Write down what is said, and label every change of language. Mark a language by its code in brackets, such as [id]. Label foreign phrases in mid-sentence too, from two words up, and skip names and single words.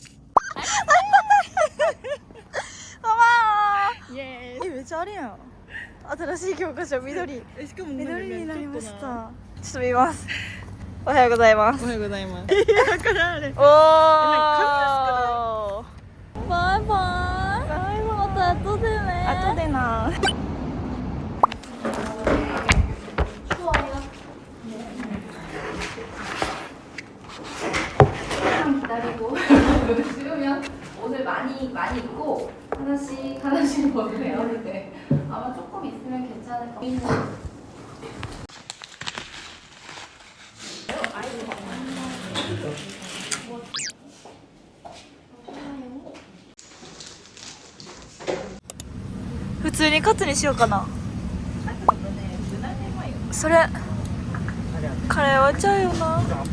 [ja] ママー。イエーイ。めっちゃあれやん。新しい教科書緑。しかも緑になりました。ちょっと見ます。おはようございます。おはようございます。いやからあれ。おー。バイバイ。また後でね。後でな。 [ko] 오늘 많이 있고 하나씩 먹으래요. 근데 아마 조금 있으면 괜찮을 것 같아요. [ja] 普通にカツにしようかな。それカレーはちゃうよな。